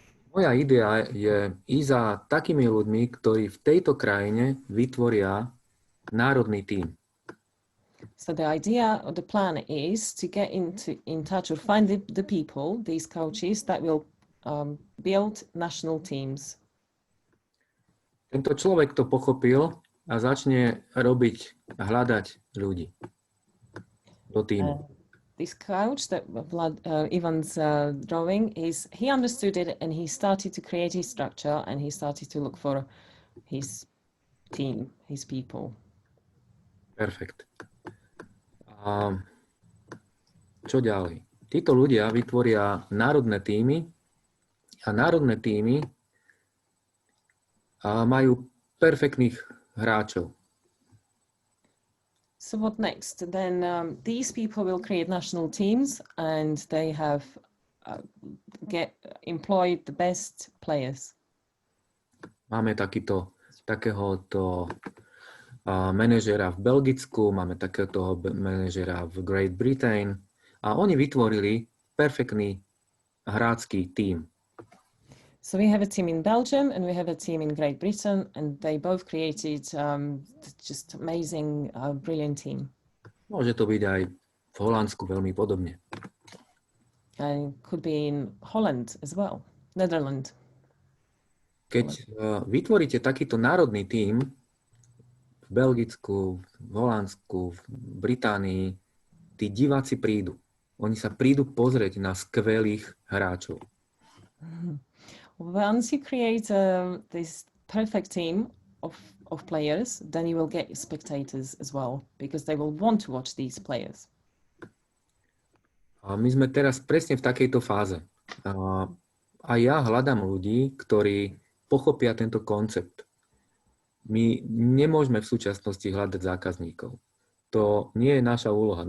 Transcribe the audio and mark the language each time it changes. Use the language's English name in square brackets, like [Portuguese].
[Slovak] Moja idea je ísť za takými ľuďmi, ktorí v tejto krajine vytvoria národný tím. [English] So the idea or the plan is to get in touch or find the people, these coaches that will build national teams. [Slovak] Tento človek to pochopil a začne hľadať ľudí do týmu. [English] This coach that Ivan's drawing he understood it and he started to create his structure and he started to look for his team, his people. [Slovak] Perfekt. A čo ďalej? Títo ľudia vytvoria národné týmy a národné týmy majú perfektných hráčov. [English] So what next? Then these people will create national teams and they have employed the best players. [Slovak] Máme takéhoto manažera v Belgicku, máme takéhoto manažera v Great Britain a oni vytvorili perfektný hráčský tím. [English] So we have a team in Belgium and we have a team in Great Britain and they both created just amazing, brilliant team. [Slovak] Môže to byť aj v Holandsku veľmi podobne. [English] And could be in Holland as well, Netherlands. [Slovak] Keď vytvoríte takýto národný tím v Belgicku, v Holandsku, v Británii, tí diváci prídu. Oni sa prídu pozrieť na skvelých hráčov. [English] Once you create this perfect team of players, then you will get spectators as well, because they will want to watch these players. [Slovak] A my sme teraz presne v takejto fáze. A ja hľadám ľudí, ktorí pochopia tento koncept. My nemôžeme v súčasnosti hľadať zákazníkov. To nie je naša úloha.